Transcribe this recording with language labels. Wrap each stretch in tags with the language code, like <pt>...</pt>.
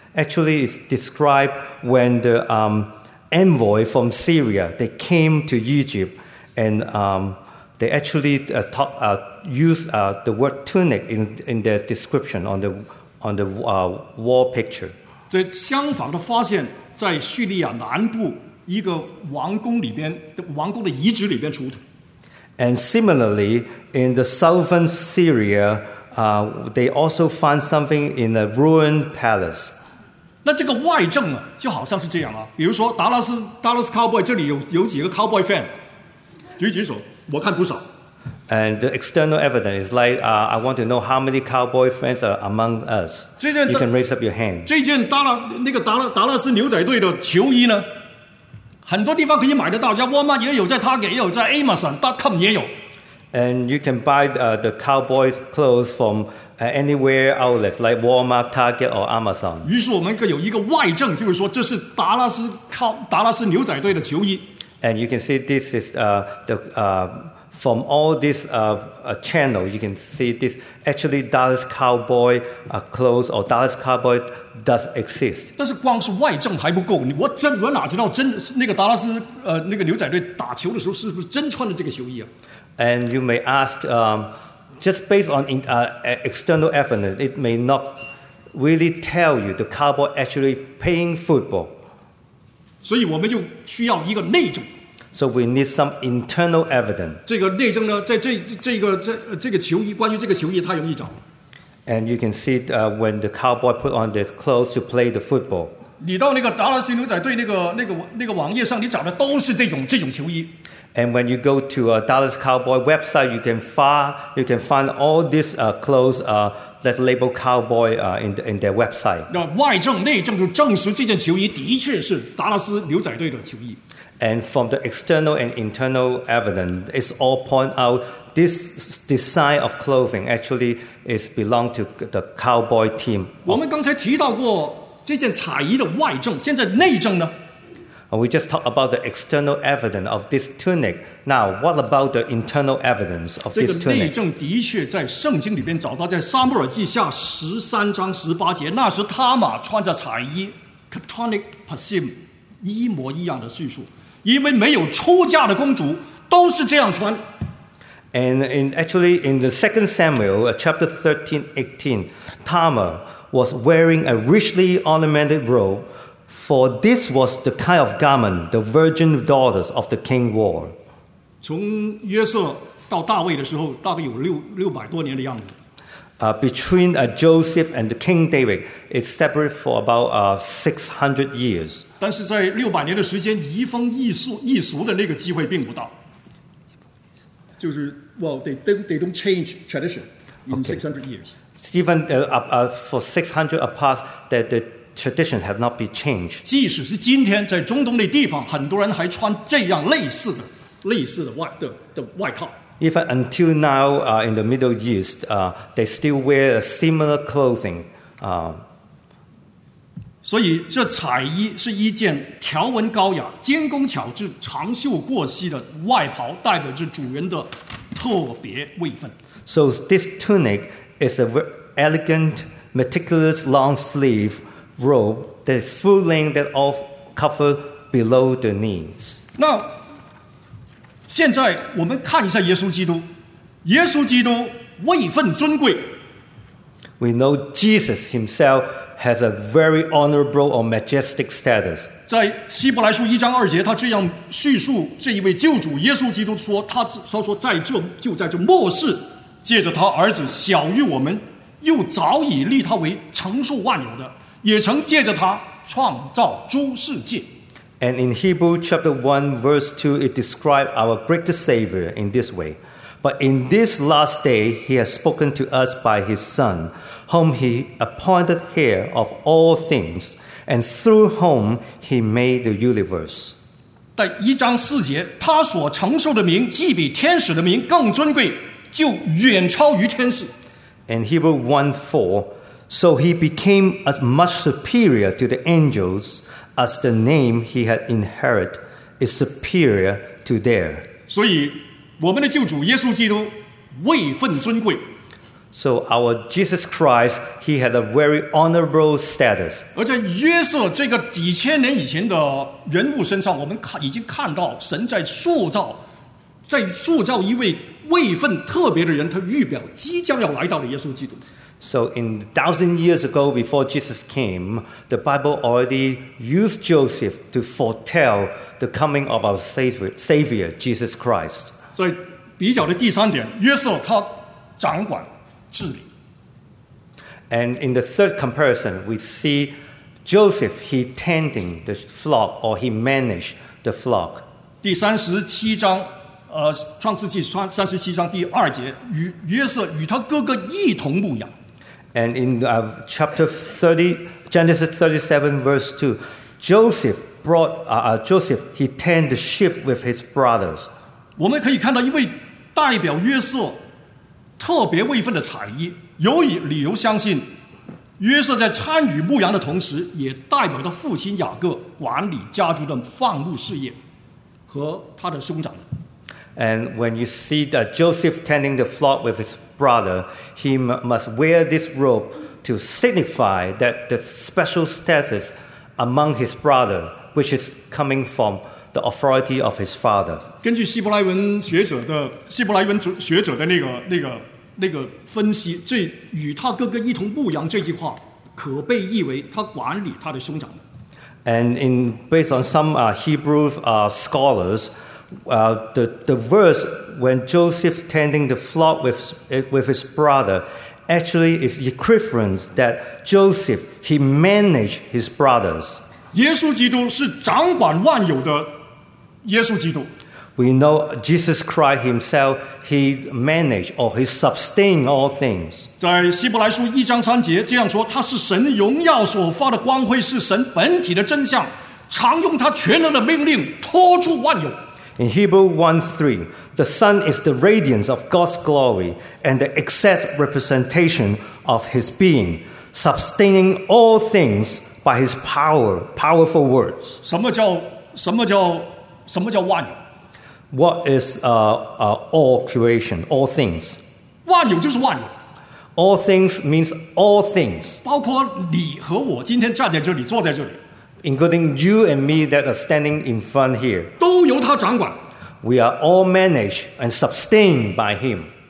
<en>Actually, it's described when the envoy from Syria they came to Egypt, and they actually used the word tunic in their description on the wall picture.</en> <zh>这相仿的发现在叙利亚南部一个王宫里边的王宫的遗址里边出土。</zh> <en>And similarly, in the southern Syria, they also found something in a ruined palace.</en> <zh>那这个外证啊，就好像是这样啊。比如说达拉斯 cowboy 这里有几个</zh> <en>cowboy fan，</en> <zh>举几手，我看不少。</zh> <en>And the external evidence is like, I want to know how many cowboy friends are among us. You can raise up your hand.</en> <zh>这件达拉斯牛仔队的球衣呢，很多地方可以买得到，在沃尔玛也有，在 Target 也有，在 Amazon.com 也有。</zh> <en>And you can buy the cowboy clothes from anywhere outlets like Walmart, Target, or Amazon.</en> <zh>于是我们有一个外证，就是说这是达拉斯牛仔队的球衣。</zh> <en>And you can see this is from all these channels, you can see this actually Dallas Cowboy clothes or Dallas Cowboy does exist.</en> <zh>但是光是外证还不够，我哪知道真那个达拉斯那个牛仔队打球的时候是不是真穿的这个球衣啊</zh> <en>？And you may ask, just based on external evidence, it may not really tell you the cowboy actually playing football.</en> <zh>所以我们就需要一个内证。</zh> <en>So we need some internal evidence.</en> <zh>这个内证呢，在这个球衣，关于这个球衣太容易找。</zh> <en>And you can see, when the cowboy put on this clothes to play the football.</en> <zh>你到那个达拉斯牛仔队那个网页上，你找的都是这种球衣。</zh> <en>And when you go to a Dallas Cowboy website, you can find all these clothes that label cowboy in their website.</en> <zh>那外证内证就证实这件球衣的确是达拉斯牛仔队的球衣。</zh> <en>And from the external and internal evidence, it's all point out this design of clothing actually is belong to the cowboy team.</en> <zh>我们刚才提到过这件彩衣的外证，现在内证呢</zh> <en>And we just talked about the external evidence of this tunic. Now, what about the internal evidence of this tunic?</en> <zh>这个内证的确在圣经里边找到，在撒母耳记下十三章十八节，那时他玛穿着彩衣 ，chthonic pasim， 一模一样的叙述。因为没有出嫁的公主都是这样穿。</zh> <en>And in actually in the 2 Samuel chapter 13:18, Tamar was wearing a richly ornamented robe, for this was the kind of garment the virgin daughters of the king wore.</en> <zh>从约瑟到大卫的时候，大概有600多年的样子。</zh> <en>Between Joseph and the King David, it separated for about 600 years.</en> <zh>但是在600年的时间，移风易俗的那个机会并不大。就是</zh> <en>well, they don't change tradition in 600 years. Even for 600 apart, that the tradition had not been changed.</en> <zh>即使是今天在中东的地方，很多人还穿这样类似的外套。</zh> <en>Even until now, in the Middle East, they still wear a similar clothing.</en> <zh>所以这彩衣是一件条纹高雅、精工巧制、长袖过膝的外袍，代表着主人的特别位分。</zh> <en>So this tunic is a elegant, meticulous long sleeve robe that is full length that all cover below the knees. Now.</en> <zh>现在我们看一下耶稣基督，耶稣基督位分尊贵。</zh> <en>We know Jesus himself has a very honorable or majestic status.</en> <zh>在希伯来书一章二节，他这样叙述这一位救主耶稣基督说：“他说在这就在这末世，借着他儿子晓谕我们，又早已立他为承受万有的，也曾借着他创造诸世界。”</zh> <en>And in Hebrews chapter 1, verse 2, it describes our greatest Savior in this way. But in this last day, he has spoken to us by his Son, whom he appointed heir of all things, and through whom he made the universe.</en> <zh>在一章四节，他所承受的名既比天使的名更尊贵，就远超于天使。</zh> <en>In Hebrews 1:4, so he became as much superior to the angels,as the name he had inherited is superior to their.</en> <zh>所以我们的救主耶稣基督位分尊贵。</zh> <en>So our Jesus Christ, he had a very honorable status.</en> <zh>而在约瑟这个几千年以前的人物身上，我们已经看到神在塑造一位位分特别的人，他预表即将要来到的耶稣基督。</zh> <en>So in 1,000 years ago, before Jesus came, the Bible already used Joseph to foretell the coming of our Savior, Jesus Christ.</en> <zh>在比较的第三点，约瑟他掌管治理。</zh> <en>And in the third comparison, we see Joseph he tending the flock or he managed the flock.</en> <zh>第三十七章。创世纪37章第二节，与约瑟与他哥哥一同牧养。</zh> <en>And in chapter 30, Genesis 37, verse 2, Joseph brought Joseph he tend the sheep with his brothers.</en> <zh>我们可以看到一位代表约瑟特别位分的彩衣，有理由相信约瑟在参与牧羊的同时，也代表他父亲雅各管理家族的放牧事业和他的兄长。</zh> <en>And when you see that Joseph tending the flock with his brother, he must wear this robe to signify that the special status among his brother, which is coming from the authority of his father.</en> <zh>根据希伯来文学者的那个分析，这与他哥哥一同牧羊这句话，可被译为他管理他的兄长。</zh> <en>And in based on some Hebrew scholars. The verse when Joseph tending the flock with his brother actually is equivalent that Joseph he managed his brothers.</en> <zh>耶稣基督是掌管万有的耶稣基督。</zh> <en>We know Jesus Christ himself he managed or he sustained all things.</en> <zh>在希伯来书一章三节这样说，他是神荣耀所发的光辉，是神本体的真相，常用他全能的命令托住万有。</zh> <en>In Hebrews 1:3, the Son is the radiance of God's glory and the exact representation of His being, sustaining all things by His powerful words.</en> <zh>什么叫什么叫万有？</zh> <en>What is all creation, all things?</en> <zh>万有就是万有。</zh> <en>All things means all things.</en> <zh>包括你和我今天站在这里，坐在这里。</zh> <en>Including you and me that are standing in front here.</en> <zh>都由他掌管。</zh> <en>We are all managed and sustained by him.</en>